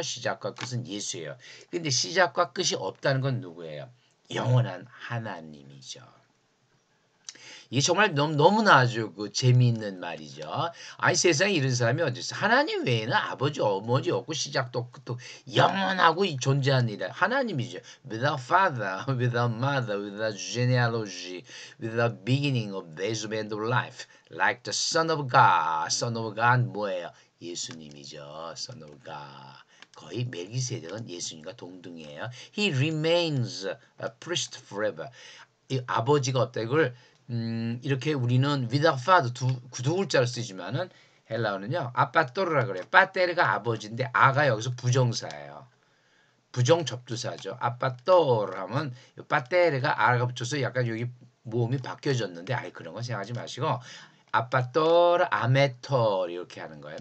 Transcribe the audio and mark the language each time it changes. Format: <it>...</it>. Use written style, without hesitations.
<ko>시작과 끝은 예수예요. 근데 시작과 끝이 없다는 건 누구예요? 영원한 하나님이죠. 이게 정말 너무나 아주 그 재미있는 말이죠. 아니 세상에 이런 사람이 어디 있어? 하나님 외에는 아버지 어머니 없고 시작도 끝도 영원하고 존재하는 이라 하나님이죠.</ko> <en>Without father, without mother, without genealogy, without beginning of days of end of life, like the Son of God. Son of God</en> <ko>뭐예요? 예수님이죠.</ko> <en>Son of God.</en> <ko>거의 멜기세덱은 예수님과 동등이에요.</ko> <en>He remains a priest forever.</en> <ko>이 아버지가 없다 이걸 이렇게 우리는</ko> <en>without father</en> <ko>두 글자를 쓰지만은 헬라어는요 아빠또르라 그래요. 빠테르가 아버지인데 아가 여기서 부정사예요. 부정 접두사죠. 아빠또르 하면 빠테르가 아가 붙여서 약간 여기 모음이 바뀌어졌는데 아이 그런 거 생각하지 마시고 아빠또르 아메토 이렇게 하는 거예요.</ko>